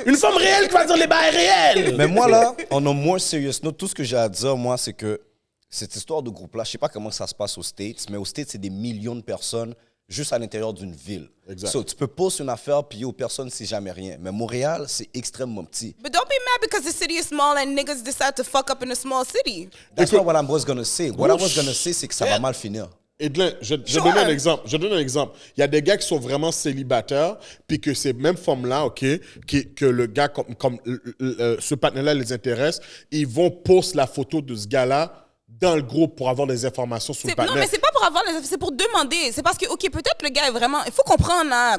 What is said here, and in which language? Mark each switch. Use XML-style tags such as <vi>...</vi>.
<fr>Une femme réelle qui va dire les bails réels. Mais moi, là,</fr> <en>on a more serious note.</en> <fr>Tout ce que j'ai à dire, moi, c'est que cette histoire de groupe-là, je sais pas comment ça se passe aux States, mais aux States, c'est des millions de personnes juste à l'intérieur d'une ville. Exact. So, tu peux poster une affaire, puis aux personnes, c'est jamais rien. Mais Montréal, c'est extrêmement petit.</fr> <en>But don't be mad because the city is small and niggas decide to fuck up in a small city. That's not what I was gonna say. What I was gonna say,</en> <fr>c'est que ça va mal finir. Edlin, je donne un exemple. Il y a des gars qui sont vraiment célibataires, puis que ces mêmes femmes-là, OK, que le gars, comme ce partenaire-là les intéresse, ils vont poster la photo de ce gars-là dans le groupe pour avoir des informations sur le Non, partenaire. mais c'est pas pour avoir les c'est pour demander. C'est parce que, OK, peut-être le gars est vraiment... Il faut comprendre, là.</fr>